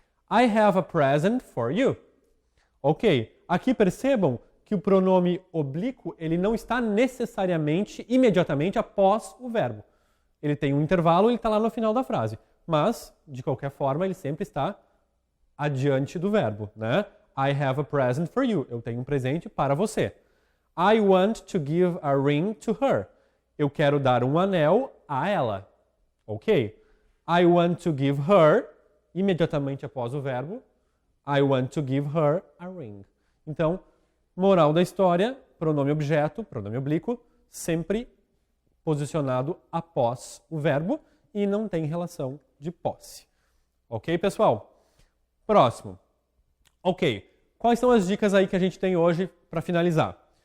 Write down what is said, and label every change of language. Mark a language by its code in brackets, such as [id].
[en] I have a present for you. [pt] Ok, aqui percebam que o pronome oblíquo ele não está necessariamente, imediatamente após o verbo. Ele tem um intervalo, ele está lá no final da frase. Mas, de qualquer forma, ele sempre está adiante do verbo, né? [en] I have a present for you. [pt] Eu tenho um presente para você. [en] I want to give a ring to her. [pt] Eu quero dar um anel a ela. Ok? [en] I want to give her, [pt] imediatamente após o verbo, [en] I want to give her a ring. [pt] Então, moral da história, pronome objeto, pronome oblíquo, sempre posicionado após o verbo e não tem relação de posse. Ok, pessoal? Próximo. Ok, quais são as dicas aí que a gente tem hoje para finalizar?